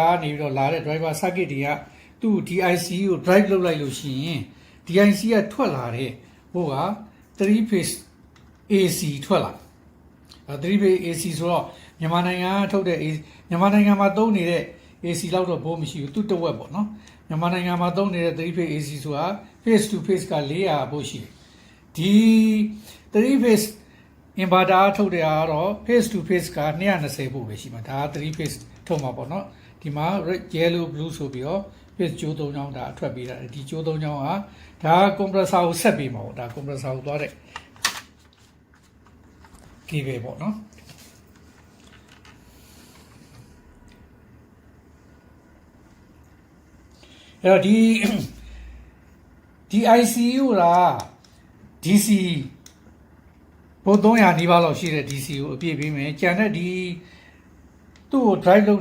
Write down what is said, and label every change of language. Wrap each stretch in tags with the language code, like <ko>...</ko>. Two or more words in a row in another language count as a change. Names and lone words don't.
<my>ကနေပြီးတော့လာတဲ့</my> <en>driver circuit</en> <my>တွေကသူ့ DIC ကို drive လုပ်လိုက်လို့ရှိရင် DIC ကထွက်လာတဲ့ဟိုက</my> <en>3 phase AC</en> <my>ထွက်လာ3</my> <en>phase AC</en> <my>ဆိုတော့မြန်မာနိုင်ငံကထုတ်တဲ့မြန်မာနိုင်ငံမှာသုံးနေတဲ့ AC လောက်တော့ဘိုးမရှိဘူးသူ့တဝက်ပေါ့နော်မြန်မာနိုင်ငံမှာသုံးနေတဲ့</my> <en>3 phase AC</en> <my>ဆိုတာ</my> <en>phase to phase</en> <my>က400ဘိုးရှိတယ်ဒီ</my> <en>3 phase inverter</en> <my>ထုတ်တဲ့အားတော့</my> <en>phase to phase</en> <my>က220ပို့ပဲရှိမှာဒါက</my> <en>3 phase</en> <my>ထုတ်မှာပေါ့နော်ဒီမှာ</my> <en>red yellow blue</en> <my>ဆိုပြီးတော့ phase ကျိုး3ချောင်းဒါအထွက်ပေးတာဒီကျိုး3ချောင်းကဒါ compressor ကိုဆက်ပေးမှာပေါ့ဒါ compressor ကိုသွားတဲ့ cable ပေါ့နော်အဲ့တော့ဒီ ICU က DC ဘို့300နီးပါးလောက်ရှိတဲ့ DC ကိုအပြည့်ပေးမယ်ကျန်တဲ့ဒီသူ့ကို drive လုပ်</my>